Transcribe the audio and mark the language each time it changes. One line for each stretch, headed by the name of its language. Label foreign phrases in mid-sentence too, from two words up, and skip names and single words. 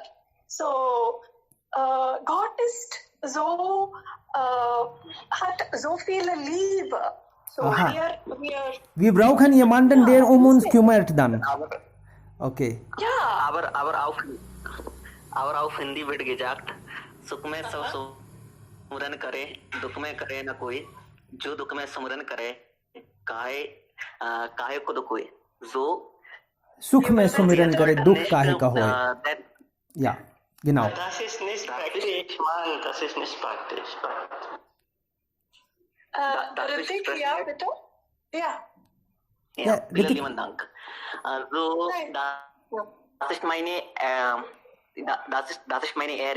German: So, Gott ist so, hat so viele Liebe. So, wir brauchen jemanden, der uns kümmert dann. Okay. Ja. aber auf Hindi wird gesagt,
Hindi: सुख में सब सुमरन करे, दुख में करे न कोई, जो दुख में सुमरन करे, काहे को कोई, जो सुख में सुमिरन करे, दुख काहे का होए.
German: Ja, genau. Das ist nicht praktisch, Mann, das ist nicht praktisch. Ritik, ja, bitte? Ja. Ja, vielen Dank. Also, ist meine Ehre.